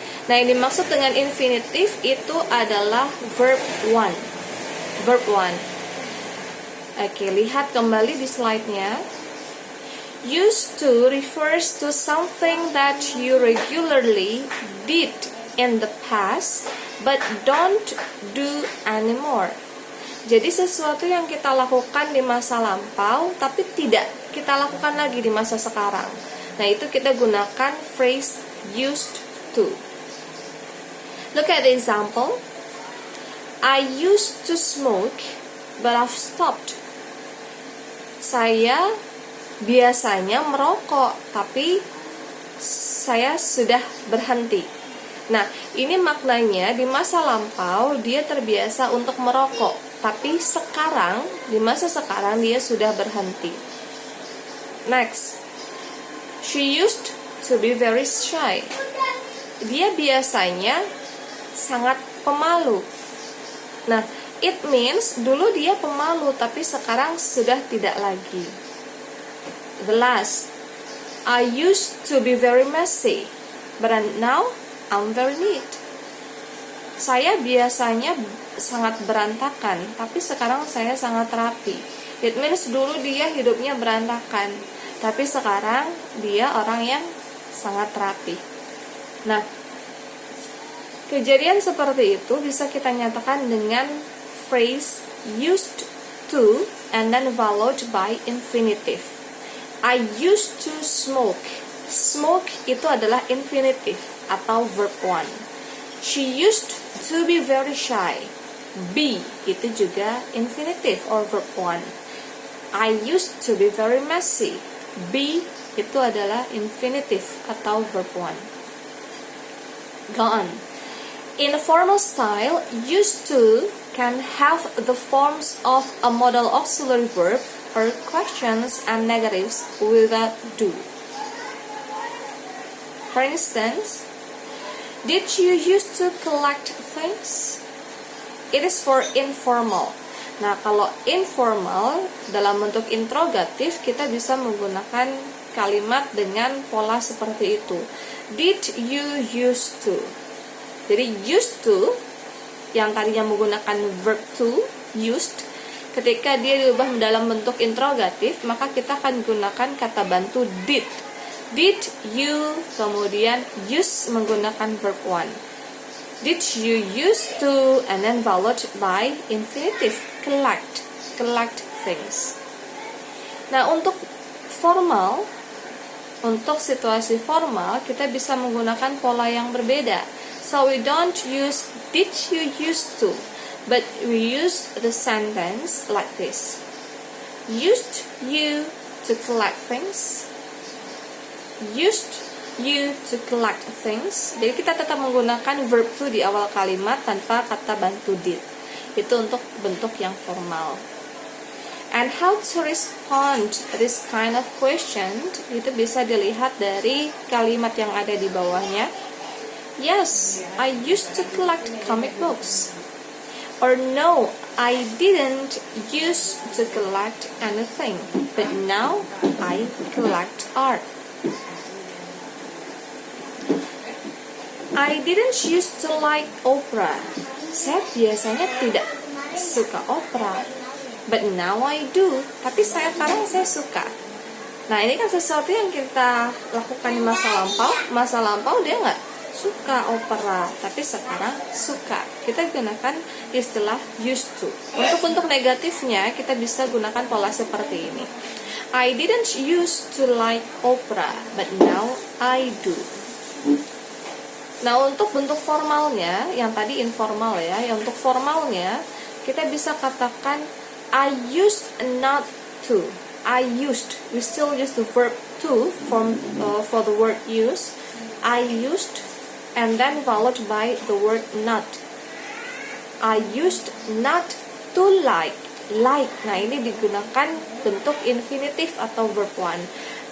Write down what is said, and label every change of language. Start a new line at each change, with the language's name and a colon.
Indonesian: Nah, yang dimaksud dengan infinitive itu adalah verb 1. Verb 1. Oke, lihat kembali di slide-nya.
English: Used to refers to something that you regularly did in the past but don't do anymore.
Indonesian: Jadi sesuatu yang kita lakukan di masa lampau tapi tidak kita lakukan lagi di masa sekarang. Nah, itu kita gunakan phrase used to.
English: Look at the example. I used to smoke but I've stopped.
Indonesian: Saya biasanya merokok tapi saya sudah berhenti. Nah, ini maknanya di masa lampau dia terbiasa untuk merokok, tapi sekarang, di masa sekarang dia sudah berhenti.
English: Next, she used to be very shy.
Indonesian: Dia biasanya sangat pemalu. Nah,
English: it means
Indonesian: dulu dia pemalu, tapi sekarang sudah tidak lagi.
English: The last, I used to be very messy, but now I'm very neat.
Indonesian: Saya biasanya sangat berantakan, tapi sekarang saya sangat rapi.
English: It means
Indonesian: dulu dia hidupnya berantakan, tapi sekarang dia orang yang sangat rapi. Nah, kejadian seperti itu bisa kita nyatakan dengan phrase used to
English: and then followed by infinitive. I used to smoke.
Indonesian: Smoke itu adalah infinitive atau verb 1.
English: She used to be very shy. Be
Indonesian: itu juga
English: infinitive or verb 1. I used to be very messy. Be
Indonesian: itu adalah
English: infinitive atau verb 1. Go on. In a formal style, used to can have the forms of a modal auxiliary verb or questions and negatives without do. For instance, did you used to collect things? It is for informal.
Indonesian: Nah, kalau informal dalam bentuk interrogatif kita bisa menggunakan kalimat dengan pola seperti itu.
English: Did you used to?
Indonesian: Jadi used to yang tadinya menggunakan verb to, used, ketika dia diubah dalam bentuk interrogatif, maka kita akan gunakan kata bantu did.
English: Did you,
Indonesian: kemudian use menggunakan verb 1.
English: Did you used to, and then followed by infinitive, collect things.
Indonesian: Nah, untuk formal, untuk situasi formal, kita bisa menggunakan pola yang berbeda.
English: So we don't use did you used to, but we use the sentence like this. Used you to collect things? Used you to collect things?
Indonesian: Jadi kita tetap menggunakan verb to di awal kalimat tanpa kata bantu did. Itu untuk bentuk yang formal.
English: And how to respond this kind of question,
Indonesian: itu bisa dilihat dari kalimat yang ada di bawahnya.
English: Yes, I used to collect comic books. Or no, I didn't used to collect anything, but now I collect art. I didn't used to like opera.
Indonesian: Saya biasanya tidak suka opera,
English: but now I do.
Indonesian: Tapi sekarang saya suka. Nah, ini kan sesuatu yang kita lakukan di masa lampau. Masa lampau dia nggak suka opera, tapi sekarang suka. Kita gunakan istilah used to. Untuk bentuk negatifnya kita bisa gunakan pola seperti ini.
English: I didn't used to like opera, but now I do.
Indonesian: Nah, untuk bentuk formalnya, yang tadi informal ya, yang untuk formalnya, kita bisa katakan
English: I used not to. I used, we still use the verb to for the word use. I used, and then followed by the word not. I used not to like. Like,
Indonesian: nah ini digunakan bentuk infinitif atau
English: verb 1.